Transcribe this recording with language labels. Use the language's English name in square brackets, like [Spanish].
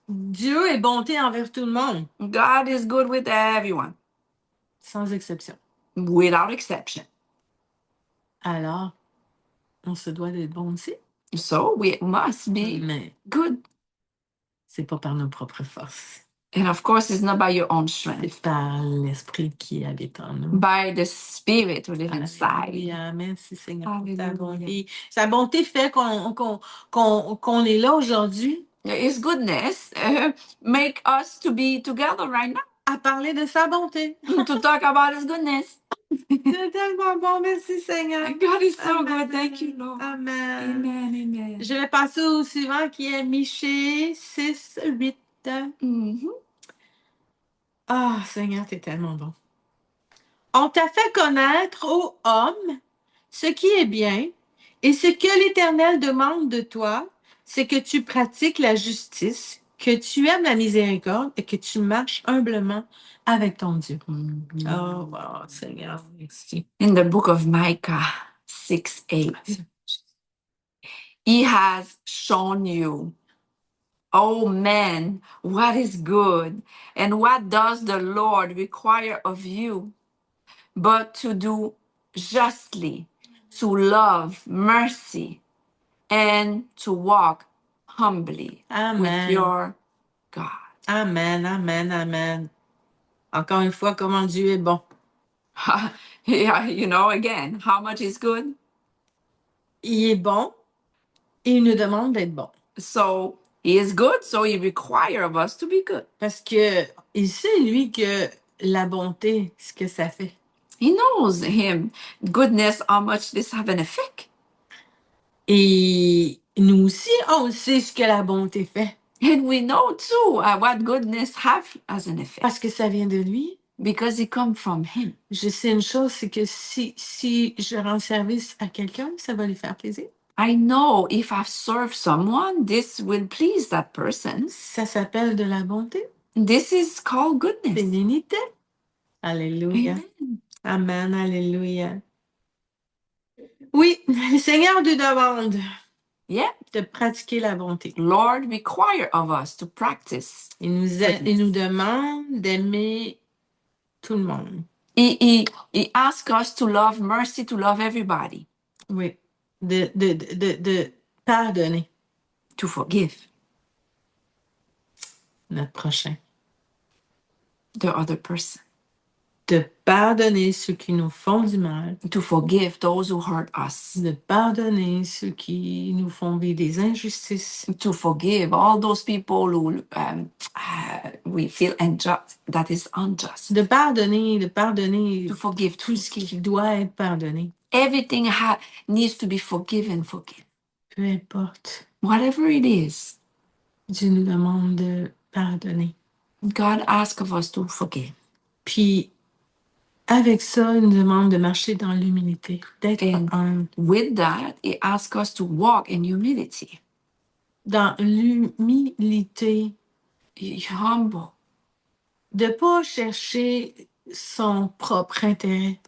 [French] Dieu est bonté envers tout le monde. [English] God is good with everyone. [French] Sans exception. [English] Without exception. [French] Alors, on se doit d'être bon aussi. [English] So we must be [French] Mais [English] good. [French] c'est pas par nos propres forces. [English] And of course, it's not by your own strength. [French] C'est par l'esprit qui habite en nous. [English] By the Spirit who lives inside. [French] Alléluia. Merci Seigneur pour ta [English] Hallelujah. [French] bonté. Sa bonté fait qu'on est là aujourd'hui [English] His goodness make us to be together right now [French] à parler de sa bonté. [English] to talk about his goodness. [French] C'est tellement bon. Merci Seigneur. [English] God is so Amen. good. Thank you, Lord. Amen. Amen, amen. [French] Je vais passer au suivant qui est Michée 6, 8. Mhm. Ah, Seigneur, t'es tellement bon. On t'a fait connaître, ô homme, ce qui est bien, et ce que l'Éternel demande de toi, c'est que tu pratiques la justice, que tu aimes la miséricorde et que tu marches humblement avec ton Dieu. Oh, wow, Seigneur, merci. [English] In the book of Micah 6:8, He has shown you, oh man, what is good, and what does the Lord require of you, but to do justly, to love mercy, and to walk humbly with Amen. your God. Amen, amen, amen. [French] Encore une fois, comment Dieu est bon. [English] Yeah, you know, again, how much is good? [French] Il est bon et il nous demande d'être bon. [English] So He is good, so He requires of us to be good. [French] Parce que il sait, lui, que la bonté, ce que ça fait. [English] He knows Him, goodness, how much this have an effect. [French] Et nous aussi, on sait ce que la bonté fait. [English] And we know too what goodness have as an effect. [French] Parce que ça vient de lui. [English] Because it comes from Him. [French] Je sais une chose, c'est que si je rends service à quelqu'un, ça va lui faire plaisir. [English] I know if I serve someone, this will please that person. [French] Ça s'appelle de la bonté. [English] This is called goodness. [French] Bénénité. Alléluia. [English] Amen. Amen. Alléluia. [French] Oui, le Seigneur nous demande [English] Yeah. [French] de pratiquer la bonté. [English] Lord require of us to practice. [French] Il nous demande d'aimer tout le monde. [English] He asks us to love mercy, to love everybody. [French] Oui. De pardonner [English] To forgive [French] notre prochain. [English] the other person. [French] De pardonner ceux qui nous font du mal. [English] To forgive those who hurt us. [French] De pardonner ceux qui nous font vivre des injustices. [English] To forgive all those people who we feel unjust, that is unjust. [French] De pardonner [English] To forgive [French] tout ce qui doit être pardonné. [English] Everything needs to be forgiven. [French] Peu importe. [English] Whatever it is, [French] Dieu nous demande de pardonner. [English] God asks of us to forgive. [French] Puis, avec ça, il nous demande de marcher dans l'humilité, d'être humble. [English] With that, He asks us to walk in humility. [French] Dans l'humilité. [English] Humble. [French] De ne pas chercher son propre intérêt.